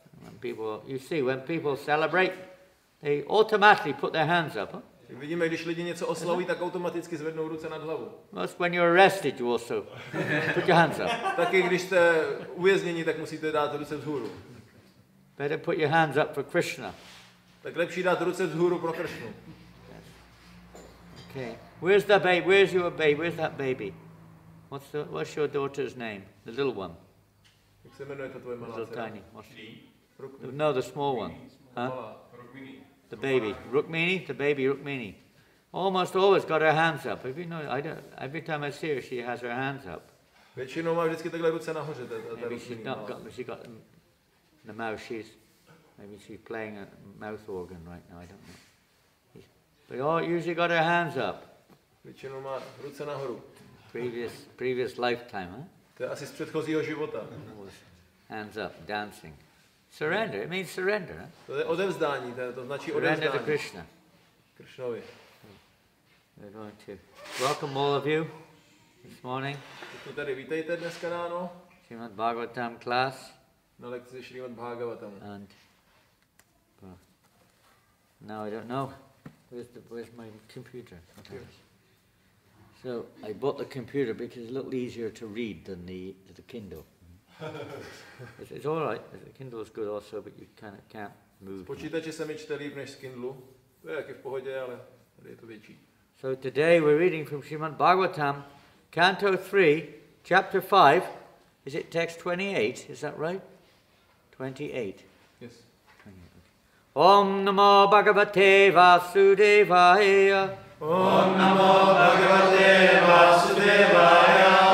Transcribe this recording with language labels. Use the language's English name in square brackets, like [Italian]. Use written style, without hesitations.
[English] When people, you see, when people celebrate, they automatically put their hands up. Huh? [Czech] Vidíme, když lidi něco oslavují, tak automaticky zvednou ruce nad hlavu. [English] Most when you're arrested, you also put your hands up. [Czech] Taky když jste uvězněni, tak musíte dát ruce vzhůru. [English] Better put your hands up for Krishna. [Czech] Tak lepší dát ruce vzhůru pro Kršnu. [English] Okay. Where's the baby? Where's your baby? Where's that baby? What's your daughter's name? The little one. [Czech] Jak se jmenuje to tvoje malá [English] Little [Czech] dcera? [English] tiny. No, the small one. Huh? The baby. Rukmini? The baby Rukmini. Almost always got her hands up. If you know, every time I see her, she has her hands up. [Czech] Většinou má vždycky takhle ruce nahoře. [English] Maybe she's not got, she got the mouth. Maybe she's playing a mouth organ right now. I don't know. But all usually got her hands up. [Czech] Většinou má ruce nahoru. [English] Previous lifetime, huh? [Czech] To je asi z předchozího života. [English] Hands up, dancing. Surrender. It means surrender. Huh? [Czech] To je odevzdání, to značí [English] Surrender to [Czech] odevzdání. [English] Krishna. [Czech] Kršnovi. [English] We're going to welcome all of you this morning. [Czech] Všichni tady vítejte dneska ráno [English] Srimad Bhagavatam class. [Czech] na lekci Šrímad Bhagavatamu. [English] And now I don't know. Where's my computer? Okay. So I bought the computer because it's a little easier to read than the Kindle. It's all right. The Kindle is good also, but you kind of can't move. [Czech] Z počítače se mi čte líp než z Kindlu. To je taky v pohodě, ale tady je to větší. [English] So today we're reading from Srimad Bhagavatam, Canto 3, Chapter 5. Is it text 28? Is that right? 28. Yes. [Sanskrit] Om Namo Bhagavate Vasudevaya. Om Namo Bhagavate Vasudevaya.